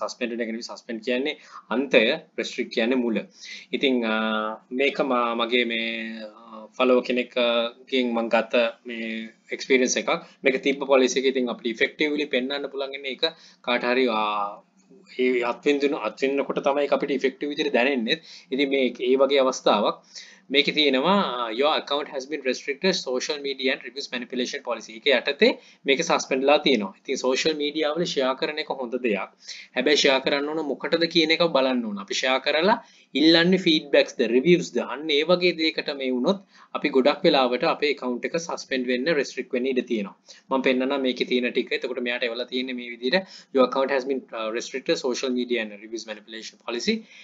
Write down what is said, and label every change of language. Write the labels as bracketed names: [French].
[Sinhala] suspended එක නෙවෙයි suspend කියන්නේ අන්තය restrict කියන්නේ මුල. ඉතින් මේක මගේ මේ follow කෙනෙක්ගෙන් මම ගත්ත මේ experience එකක්. මේක තිබ්බ policy එක ඉතින් අපිට effectively පෙන්වන්න පුළුවන් ඉන්නේ ඒක කාට හරි ඒ අත්විඳිනකොට තමයි අපිට ඉෆෙක්ටිව් විදිහට දැනෙන්නේ. ඉතින් මේ ඒ වගේ අවස්ථාවක් මේකේ තියෙනවා [English] your account has been restricted social media and reviews manipulation policy. [Sinhala] ඒක යටතේ මේක සස්පෙන්ඩ් ලා තියෙනවා. ඉතින් social media වල share කරන එක හොඳ දෙයක්. හැබැයි share කරන්න ඕන මොකටද කියන එක බලන්න ඕන. අපි share කරලා ඉල්ලන්නේ feedbacks ද reviews ද අන්න ඒ වගේ දෙයකට මේ වුණොත් අපි ගොඩක් වෙලාවට අපේ account එක suspend වෙන්න restrict වෙන්න ඉඩ තියෙනවා. මම පෙන්නනවා මේකේ තියෙන ටික. එතකොට මෙයාට එවලා තියෙන්නේ මේ විදිහට [English] your account has been restricted social media and reviews manipulation policy.